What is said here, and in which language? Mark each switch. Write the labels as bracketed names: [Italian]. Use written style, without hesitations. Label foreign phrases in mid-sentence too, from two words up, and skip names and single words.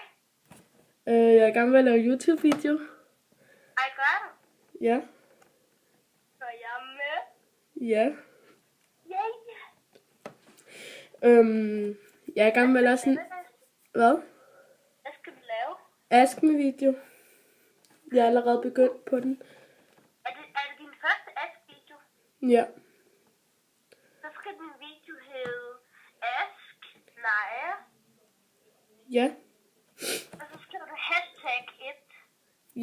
[Danish] Jeg er i gang med at lave YouTube-video. Ej, gør du? Ja. Så jeg er med. Ja. Yay. Jeg er i gang med at lave sådan... Hvad? Hvad skal vi lave? [English] Ask Me video. [Danish] Jeg er allerede begyndt på den. Er det din første Ask-video? Ja. Så skal din video hedde Ask Leje. Ja. Og så skal du hashtag 1.